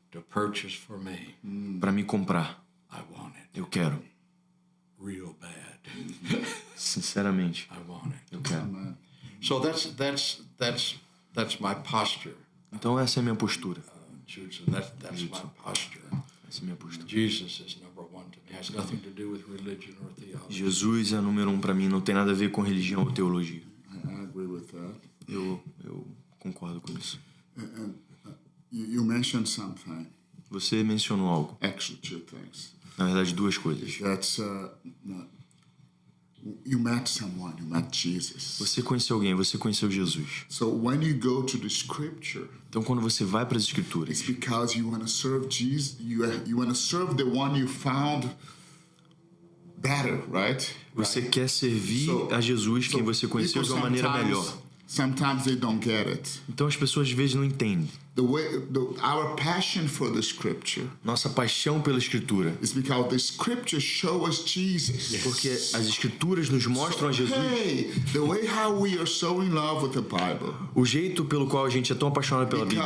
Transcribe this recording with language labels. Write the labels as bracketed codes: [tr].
[en] to purchase for me, [pt] para me comprar. [en] I want it. [pt] Eu quero. [en] Real bad. [pt] Sinceramente, [en] I want it. [pt] eu quero. [en] So that's my posture. [pt] Então essa é a minha postura. [en] Jude, that's my posture. [pt] Essa é a minha postura. [en] Jesus is number one to me. It has nothing to do with religion or theology. [pt] Jesus é número 1 para mim, não tem nada a ver com religião ou teologia. [en] I agree with that. [pt] Eu concordo com isso. [en] And you mentioned something, [pt] Você mencionou algo. [en] actually two things. [pt] Na verdade, duas coisas. [en] That's you met someone, you met Jesus. [pt] Você conheceu alguém, você conheceu Jesus. [en] So when you go to the scripture, [pt] Então, quando você vai para as [en] it's [pt] Escrituras, [en] because you want to serve Jesus. You want to serve the one you found better, right? [pt] você quer servir [en] So- [pt] a Jesus, quem você conheceu, de uma maneira melhor. [en] Sometimes they don't get it. [pt] Então, as pessoas às vezes não entendem. [en] Our passion for the scripture [pt] Nossa paixão pela Escritura. [en] is because the scripture show us Jesus. [pt] Porque as Escrituras nos mostram a Jesus. [en] Hey, the way how we are so in love with the Bible, [pt] O jeito pelo qual a gente é tão apaixonado pela Bíblia.